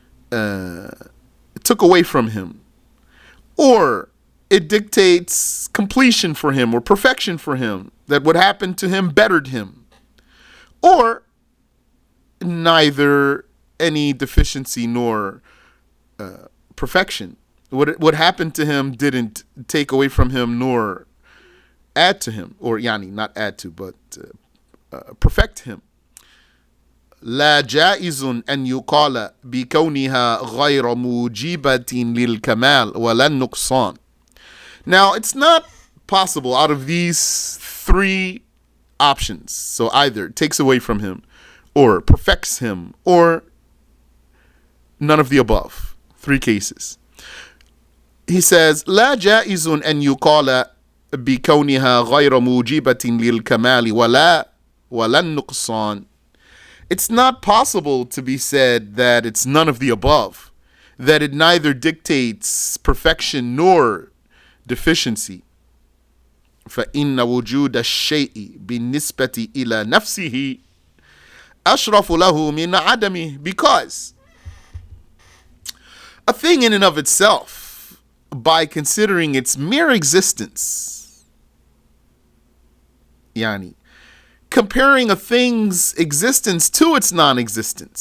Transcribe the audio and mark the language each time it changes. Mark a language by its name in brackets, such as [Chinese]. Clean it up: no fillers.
[English] took away from him, or it dictates completion for him or perfection for him, that what happened to him bettered him, or neither any deficiency nor perfection. What happened to him didn't take away from him nor add to him, or yani not add to, but perfect him. [Arabic] لا جائز أن يقال بكونها غير موجبة للكمال ولا النقصان. [English] Now, it's not possible out of these three options, so either it takes away from him, or perfects him, or none of the above. Three cases. He says, [Arabic] لا جائز أن يقال بكونها غير موجبة للكمال ولا النقصان. [English] It's not possible to be said that it's none of the above, that it neither dictates perfection nor deficiency. [Arabic] فإن وجود الشيء بالنسبة إلى نفسه أشرف له من عدمه, [English] because a thing in and of itself, by considering its mere existence, yani comparing a thing's existence to its non-existence.